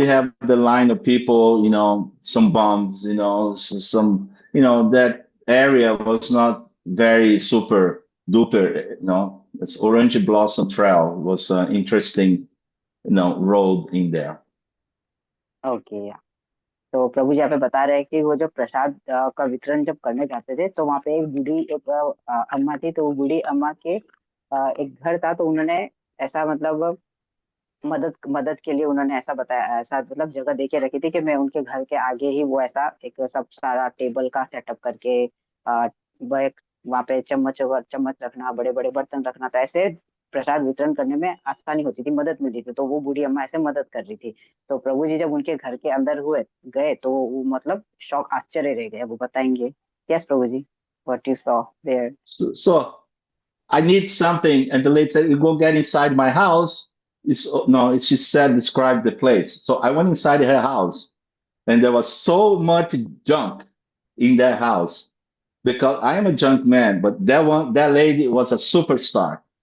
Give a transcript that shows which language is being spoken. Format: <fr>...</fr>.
<en>you have the line of people, some bums, some, that area was not very super duper, It's Orange Blossom Trail was an interesting, road in there.</en> <hi>Okay या तो प्रभु जी यहाँ पे बता रहे हैं कि वो जब प्रसाद का वितरण जब करने जाते थे तो वहाँ पे एक बूढ़ी एक अम्मा थी। तो वो बूढ़ी अम्मा के एक घर था। तो उन्होंने ऐसा मतलब मदद मदद के लिए उन्होंने ऐसा बताया, ऐसा मतलब जगह दे के रखी थी कि मैं उनके घर के आगे ही वो ऐसा एक सब सारा टेबल का सेटअप करके वहाँ पे चम्मच रखना, बड़े बड़े बर्तन रखना था। ऐसे प्रसाद वितरण करने में आसानी होती थी, मदद मिलती थी। तो वो बूढ़ी अम्मा ऐसे मदद कर रही थी। तो प्रभु जी जब उनके घर के अंदर हुए गए तो वो मतलब शौक आश्चर्य रह गए। वो बताएंगे।</hi> <en>Yes Prabhu ji, what you saw there. So I need something. And the lady said, you go get inside my house. No, she said, describe the place. So I went inside her house and there was so much junk in that house because I am a junk man, but that lady was a superstar.</en>